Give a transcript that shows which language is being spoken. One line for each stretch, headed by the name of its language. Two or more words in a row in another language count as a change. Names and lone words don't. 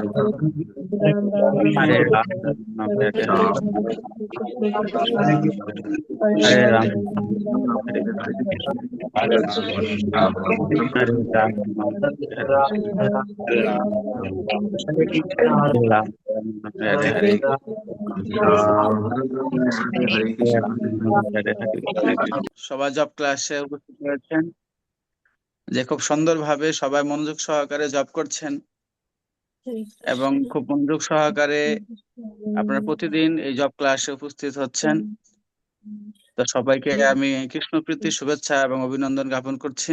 Sanskrit: Hare Ram, Hare Hare, Hare Ram, Hare Hare Ram, Hare Ram, Hare Hare, Hare Krishna, Hare Hare।
Bangla: সবাই জব ক্লাসে উপস্থিত হয়েছেন, যে খুব সুন্দরভাবে সবাই মনোযোগ সহকারে জব করছেন এবং খুব মনোযোগ সহকারে আপনারা প্রতিদিন এই জব ক্লাসে উপস্থিত হচ্ছেন। তো সবাইকে আমি কৃষ্ণপ্রীতি শুভেচ্ছা এবং অভিনন্দন জ্ঞাপন করছি।